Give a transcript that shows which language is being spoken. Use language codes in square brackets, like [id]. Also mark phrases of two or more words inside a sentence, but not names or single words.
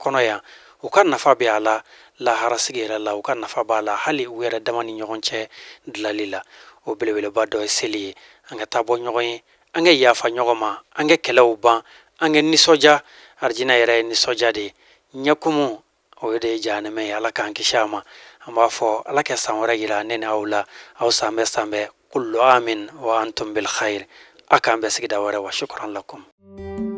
[bm] kɔnɔ yan u ka nafa bɛ a la laharasigi yɛrɛ la u ka nafa b'a la hali u yɛrɛ dama ni ɲɔgɔn cɛ dilali la o belebeleba dɔ ye seli ye an ka taa bɔ ɲɔgɔn ye an ka yafa ɲɔgɔn ma an ka kɛlɛw ban an ka nisɔndiya arijina yɛrɛ ye nisɔndiya de ye ɲɛkumu o de ye jahanɛmɛ ye ala k'an kisi a ma an b'a fɔ ala ka san wɛrɛ yira ne ni aw la aw san bɛɛ [ar] كل عام وأنتم بخير [bm] a k'an bɛɛ sigida wɛrɛ [ar] وشكرا لكم